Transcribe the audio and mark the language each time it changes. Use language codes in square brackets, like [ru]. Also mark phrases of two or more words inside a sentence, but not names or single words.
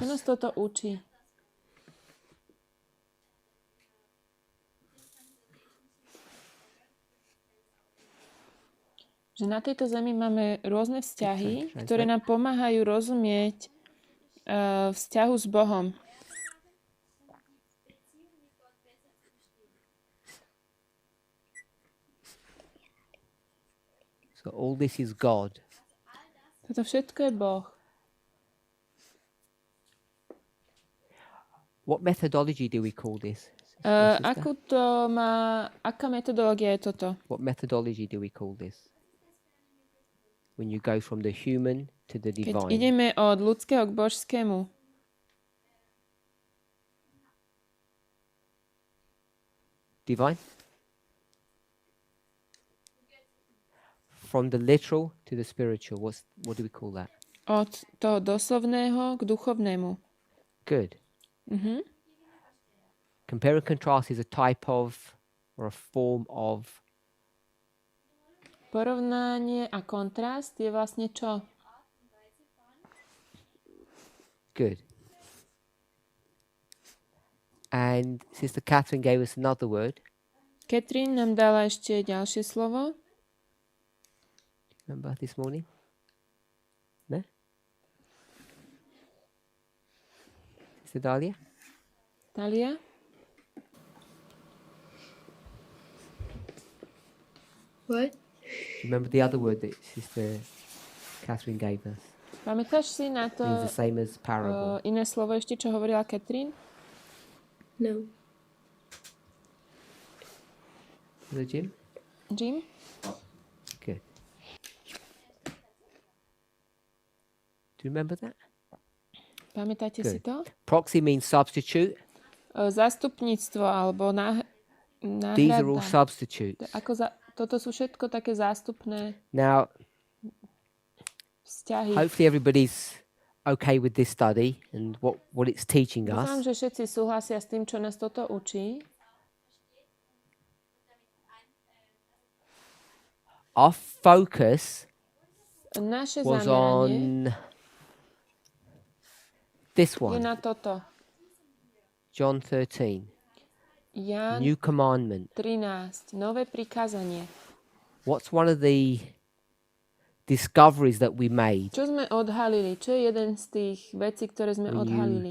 [sk] Čo nás toto učí? Že na tejto zemi máme rôzne vzťahy, ktoré nám pomáhajú rozumieť vzťahu s Bohom. [en] So all this is God. [sk] Toto všetko je Boh. [en] What methodology do we call this? Sister? [sk] Aká metodológia je toto? [en] What methodology do we call this? When you go from the human to the [sk] Keď [en] divine. [sk] ideme od ľudského k božskému. [en] divine? From the literal to the spiritual, what do we call that? [sk] Od toho doslovného k duchovnému. [en] Good. Compare and contrast is a type of or a form of. [sk] Porovnanie a kontrast je vlastne čo? [en] Good. And Sister Catherine gave us another word. [sk] Catherine nám dala ešte ďalšie slovo. [en] Remember this morning? No? Sister Dahlia? Talia? What? Do you remember the other word that Sister Catherine gave us? [sk] Pamätáš si na to [en] Means the same as parable. [sk] iné slovo ešte, čo hovorila Catherine? [en] No. The Jim? Jim? Good. Do you remember that? [sk] Pamätáte si [en] Good. [sk] to? [en] Proxy means substitute. [sk] Zastupníctvo alebo [en] These are all [sk] náhrada. [en] substitutes. [sk] Toto sú všetko také zástupné [en] Now, [sk] vzťahy. [en] hopefully everybody's okay with this study and what it's teaching [sk] Dúfam, [en] us. [sk] že všetci súhlasia s tým, čo nás toto učí. [en] Our focus [sk] Naše [en] was [sk] zameranie [en] on this [sk] je [en] one, [sk] na toto. [en] John 13, [sk] Jan [en] new commandment. [sk] 13. Nové prikázanie. [en] What's one of the discoveries that we made? [sk] Čo sme odhalili? Čo je jeden z tých vecí, ktoré sme [en] When you [sk] odhalili?